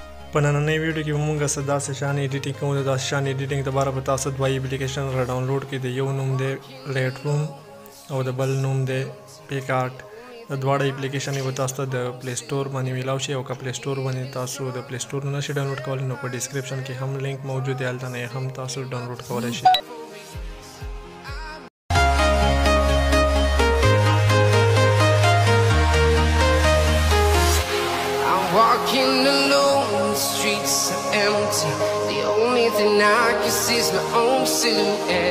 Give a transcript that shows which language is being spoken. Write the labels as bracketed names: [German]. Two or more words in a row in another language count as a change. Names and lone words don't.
[Pashto] په نننۍ ویډیو کې موږ څه داسې شان ایډیټینګ کوو. د داسې شان ایډیټینګ لپاره به تاسو دوه اپلیکیشن را ډاونلوډ کړئ. د یو نوم دی لایټروم او د بل نوم دی PicsArt. د دواړه اپلیکیشن به تاسو ته د پلی سټور باندې میلاو شي او که پلی سټور باندې تاسو د پلی سټور نه شئ ډاونلوډ کولی نو په ډسکرپشن کې هم لینک موجود دی، هلته نه هم تاسو ډاونلوډ کولی شئ. [English] Walking alone, the streets are empty. The only thing I can see is my own silhouette.